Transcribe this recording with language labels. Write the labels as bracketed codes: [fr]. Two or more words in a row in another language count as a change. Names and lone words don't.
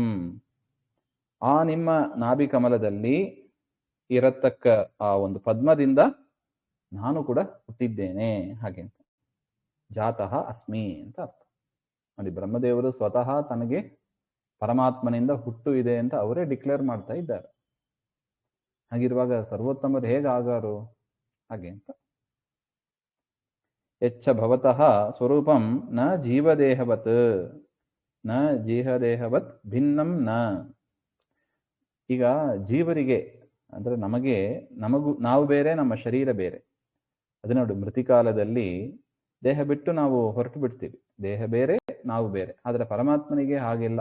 [kn] ಆ ನಿಮ್ಮ ನಾಭಿ ಕಮಲದಲ್ಲಿ ಇರತಕ್ಕ ಆ ಒಂದು ಪದ್ಮದಿಂದ ನಾನು ಕೂಡ ಹುಟ್ಟಿದ್ದೇನೆ. ಹಾಗೆ ಅಂತ [sa] ಜಾತಃ ಅಸ್ಮಿ [kn] ಅಂತ ಅರ್ಥ. ಅಲ್ಲಿ ಬ್ರಹ್ಮದೇವರು ಸ್ವತಃ ತನಗೆ ಪರಮಾತ್ಮನಿಂದ ಹುಟ್ಟು ಇದೆ ಅಂತ ಅವರೇ ಡಿಕ್ಲೇರ್ ಮಾಡ್ತಾ ಇದ್ದಾರೆ. ಹಾಗಿರುವಾಗ ಸರ್ವೋತ್ತಮರು ಹೇಗೆ ಆಗಾರು? ಹಾಗೆ ಅಂತ. [sa] ಯಚ್ಚ ಭವತಃ ಸ್ವರೂಪಂ ನ ಜೀವದೇಹವತ್ ಭಿನ್ನಂ ನ. [kn] ಈಗ ಜೀವರಿಗೆ ಅಂದ್ರೆ ನಾವು ಬೇರೆ, ನಮ್ಮ ಶರೀರ ಬೇರೆ. ಅದೇ ನೋಡಿ, ಮೃತಿಕಾಲದಲ್ಲಿ ದೇಹ ಬಿಟ್ಟು ನಾವು ಹೊರಟು ಬಿಡ್ತೀವಿ. ದೇಹ ಬೇರೆ, ನಾವು ಬೇರೆ. ಆದ್ರೆ ಪರಮಾತ್ಮನಿಗೆ ಹಾಗಿಲ್ಲ.